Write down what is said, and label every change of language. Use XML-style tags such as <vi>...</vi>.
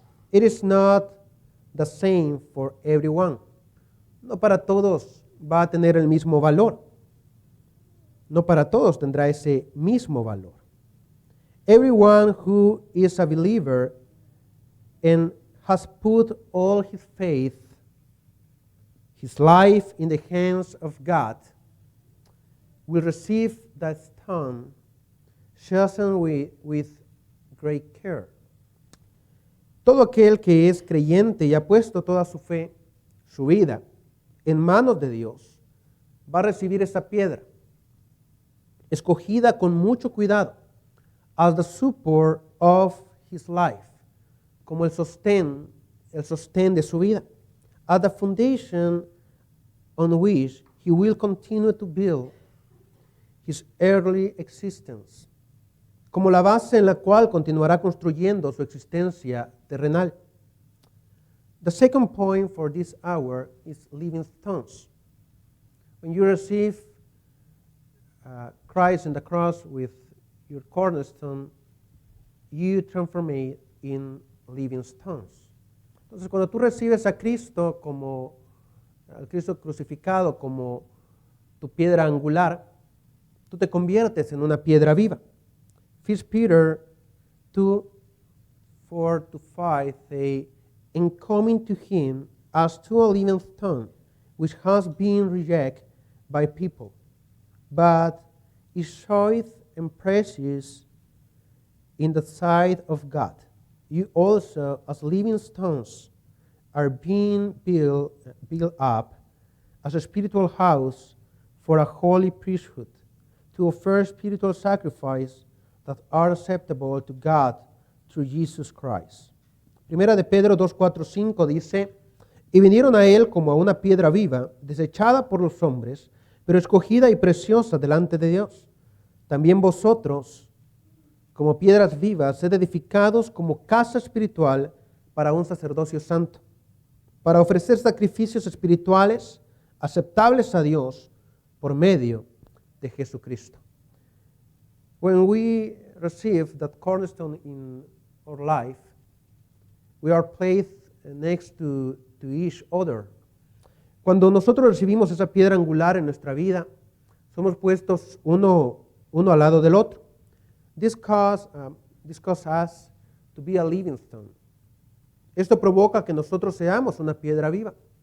<en>It is not the same for everyone.</en> <es>No para todos va a tener el mismo valor. No para todos tendrá ese mismo valor.</es> <en>Everyone who is a believer and has put all his faith, his life in the hands of God, will receive that stone chosen with great care.</en> <es>Todo aquel que es creyente y ha puesto toda su fe, su vida, en manos de Dios, va a recibir esa piedra, escogida con mucho cuidado,</es> <en>as the support of his life,</en> <es>como el sostén de su vida,</es> <en>as the foundation on which he will continue to build his earthly existence.</en> <es>como la base en la cual continuará construyendo su existencia terrenal.</es> <en>The second point for this hour is living stones. When you receive Christ in the cross with your cornerstone, you transform it in living stones.</en> <es>Entonces, cuando tú recibes a Cristo como al Cristo crucificado como tu piedra angular, tú te conviertes en una piedra viva.</es> <en>1 Peter 2, 4-5 say, "And coming to him as to a living stone, which has been rejected by people, but is choice and precious in the sight of God. You also, as living stones, are being built up as a spiritual house for a holy priesthood, to offer spiritual sacrifice that are acceptable to God through Jesus Christ."</en> <es>Primera de Pedro 2, 4, 5 dice, "Y vinieron a él como a una piedra viva, desechada por los hombres, pero escogida y preciosa delante de Dios. También vosotros, como piedras vivas, sed edificados como casa espiritual para un sacerdocio santo, para ofrecer sacrificios espirituales aceptables a Dios por medio de Jesucristo."</es> <en>When we receive that cornerstone in our life, we are placed next to each other.</en> <es>Cuando nosotros recibimos esa piedra angular en nuestra vida, somos puestos uno al lado del otro.</es> <en>This causes us to be a living stone.</en> <es>Esto provoca que nosotros seamos una piedra viva.</es>